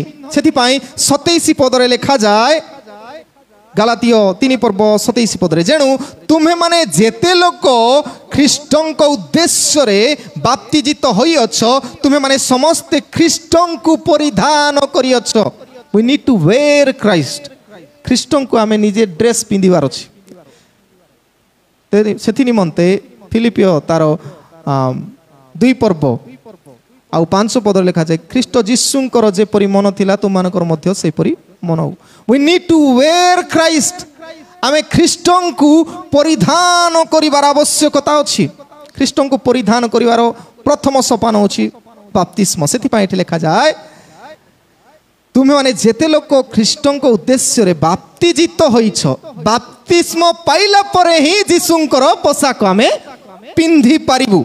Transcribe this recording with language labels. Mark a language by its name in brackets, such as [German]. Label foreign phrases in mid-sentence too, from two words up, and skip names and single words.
[Odia] ସେଥିପାଇଁ 27 ପଦରେ ଲେଖାଯାଏ, ଗାଲାତୀୟ 3 ପର୍ବ 27 ପଦରେ, ଯେଣୁ ତୁମେମାନେ ଯେତେ ଲୋକ ଖ୍ରୀଷ୍ଟଙ୍କ ଉଦ୍ଦେଶ୍ୟରେ ବାପ୍ତିଜିତ ହୋଇଅଛ, ତୁମେମାନେ ସମସ୍ତେ ଖ୍ରୀଷ୍ଟଙ୍କୁ ପରିଧାନ କରିଅଛ। [English] We need to wear Christ. [Odia] ଖ୍ରୀଷ୍ଟଙ୍କୁ ଆମେ ନିଜେ ଡ୍ରେସ୍ ପିନ୍ଧିବାର ଅଛି। ସେଥି ନିମନ୍ତେ ଫିଲିପିଓ ତାର 2 ପର୍ବ ଆଉ 5 ପଦରେ ଲେଖାଯାଏ, ଖ୍ରୀଷ୍ଟ ଯୀଶୁଙ୍କର ଯେପରି ମନ ଥିଲା ତୁମମାନଙ୍କର ମଧ୍ୟ ସେପରି ମନ ହଉ। [English] We need to wear Christ. [Odia] ଆମେ ଖ୍ରୀଷ୍ଟଙ୍କୁ ପରିଧାନ କରିବାର ଆବଶ୍ୟକତା ଅଛି। ଖ୍ରୀଷ୍ଟଙ୍କୁ ପରିଧାନ କରିବାର ପ୍ରଥମ ସୋପାନ ହେଉଛି ବାପ୍ତିସ୍ମ। ସେଥିପାଇଁ ଏଠି ଲେଖାଯାଏ, ତୁମେମାନେ ଯେତେ ଲୋକ ଖ୍ରୀଷ୍ଟଙ୍କ ଉଦ୍ଦେଶ୍ୟରେ ବାପ୍ତିଜିତ ହୋଇଛ, ବାପ୍ତିସ୍ମ ପାଇଲା ପରେ ହିଁ ଯୀଶୁଙ୍କର ପୋଷାକ ଆମେ ପିନ୍ଧି ପାରିବୁ।